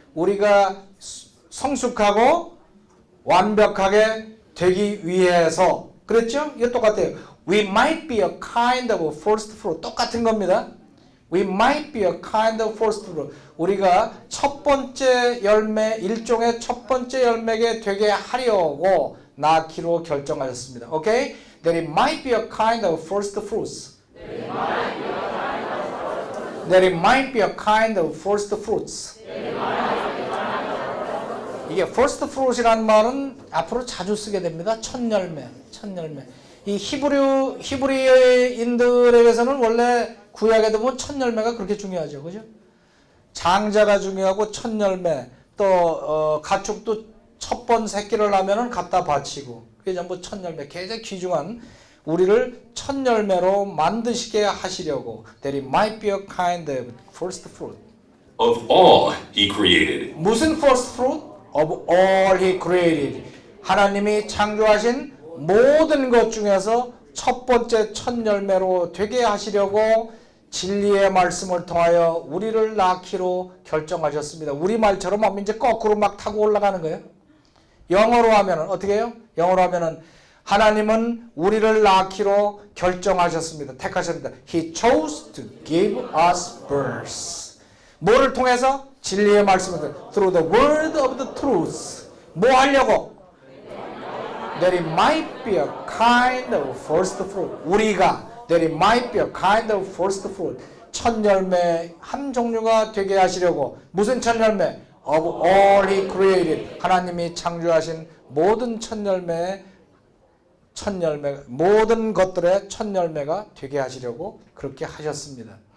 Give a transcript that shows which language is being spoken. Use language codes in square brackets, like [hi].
[ko] 우리가 성숙하고 완벽하게 되기 위해서. 그랬죠? 이거 똑같아요. [en] We might be a kind of first fruit. [ko] 똑같은 겁니다. [en] We might be a kind of first fruit. [ko] 우리가 첫 번째 열매, 일종의 첫 번째 열매게 되게 하려고 낳기로 결정하셨습니다. 오케이? [en] That it might be a kind of first fruits. That it might be a kind of first fruits. [ko] 이게 first fruit이라는 말은 앞으로 자주 쓰게 됩니다. 첫 열매. 이 히브리인들에게서는 원래 구약에도 보면 첫 열매가 그렇게 중요하죠. 그죠? 장자가 중요하고 첫 열매, 또 가축도 첫 번 새끼를 낳으면은 갖다 바치고, 그게 전부 첫 열매. 굉장히 귀중한 우리를 첫 열매로 만드시게 하시려고. [en] That it might be a kind of first fruit. Of all he created. [ko] 무슨 first fruit? [en] Of all he created. [ko] 하나님이 창조하신 모든 것 중에서 첫 번째 첫 열매로 되게 하시려고 진리의 말씀을 통하여 우리를 낳기로 결정하셨습니다. 우리말처럼 하면 이제 거꾸로 막 타고 올라가는 거예요. 영어로 하면은 어떻게 해요? 영어로 하면은 하나님은 우리를 낳기로 결정하셨습니다. 택하셨습니다. [en] He chose to give us birth. [ko] 뭐를 통해서? 진리의 말씀을 통해서. [en] Through the word of the truth. [ko] 뭐 하려고? [en] That it might be a kind of first fruit. [ko] 우리가 [en] that it might be a kind of first fruit. [ko] 첫 열매 한 종류가 되게 하시려고. 무슨 첫 열매? [en] Of all he created. [ko] 하나님이 창조하신 모든 첫 열매, 모든 것들의 첫 열매가 되게 하시려고 그렇게 하셨습니다.